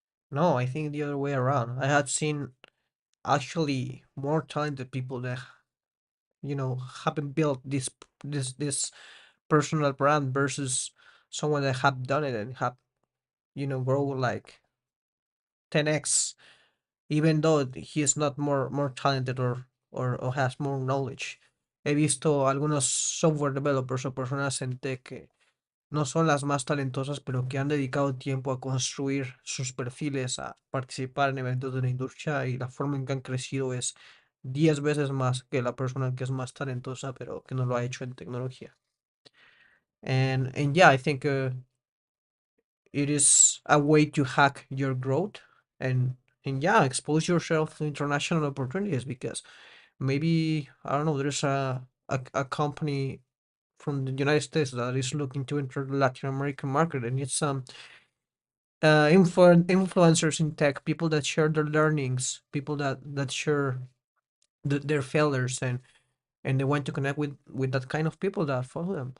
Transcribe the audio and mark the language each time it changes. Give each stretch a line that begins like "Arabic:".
English: No, I think the other way around. I had seen actually more talented people that haven't built this personal brand versus someone that have done it and have grow like 10x, even though he is not more talented or has more knowledge.
Spanish: He visto algunos software developers o personas en tech que no son las más talentosas, pero que han dedicado tiempo a construir sus perfiles, a participar en eventos de la industria y la forma en que han crecido es 10 veces más que la persona que es más talentosa, pero que no lo ha hecho en tecnología.
English: And yeah, I think it is a way to hack your growth and yeah, expose yourself to international opportunities because maybe I don't know, there's a company from the United States that is looking to enter the Latin American market and it's some influencers in tech, people that share their learnings, people that share their failures and they want to connect with that kind of people that follow them.